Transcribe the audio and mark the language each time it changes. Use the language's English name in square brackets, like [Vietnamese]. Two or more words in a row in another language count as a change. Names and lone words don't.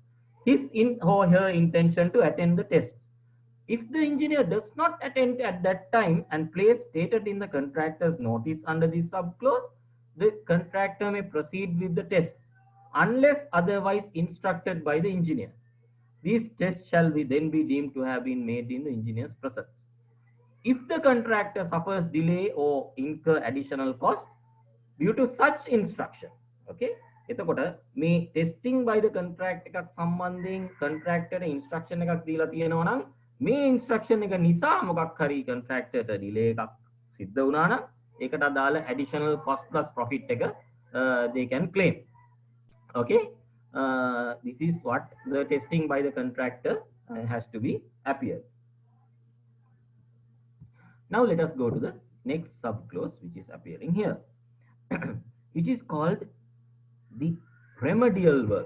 [English] His or her intention to attend the tests. If the engineer does not attend at that time and place stated in the contractor's notice under this subclause, the contractor may proceed with the tests unless otherwise instructed by the engineer. These tests shall then be deemed to have been made in the engineer's presence. If the contractor suffers delay or incur additional cost due to such instruction, okay? [Sinhala] එතකොට මේ [English] testing by the contract [Sinhala] එකක් සම්බන්ධයෙන් [English] contractor instruction [Sinhala] එකක් දීලා තියෙනවා නම් මේ instruction එක නිසා මොකක් හරි contractor ට delay එකක් සිද්ධ වුණා නම් ඒකට අදාළ [English] additional cost plus profit [Sinhala] එක [English] they can claim. Okay, this is what the testing by the contractor has to be appeared. Now let us go to the next subclause which is appearing here, which is called the remedial work.